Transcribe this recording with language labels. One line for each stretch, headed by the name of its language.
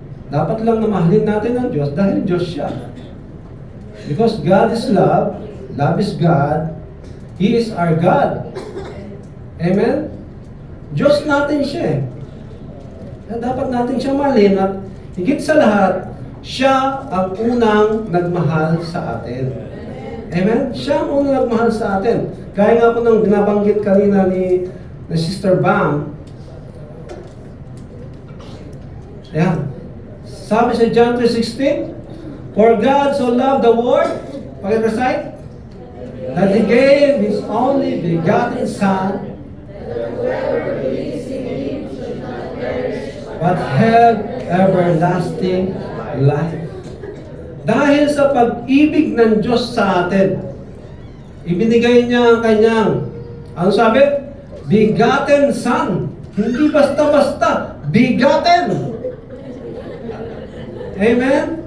Filipino: Dapat lang na mahalin natin ng Diyos dahil Diyos siya.
English: Because God is love, love is God, He is our God.
Filipino: Amen? Diyos natin siya eh. Dapat natin siya mahalin at higit sa lahat, siya ang unang nagmahal sa atin. Amen? Siya ang unang nagmahal sa atin. Kaya nga po nang binabanggit kanina ni Sister Bam, ayan. Sabi sa
English: John 3:16, for God so loved the world, pag-recite, that He gave His only begotten Son, but have everlasting life.
Filipino: Dahil sa pag-ibig ng Diyos sa atin, ibinigay niya ang kanyang, ano sabi? Begotten Son. Hindi basta-basta, begotten. Amen?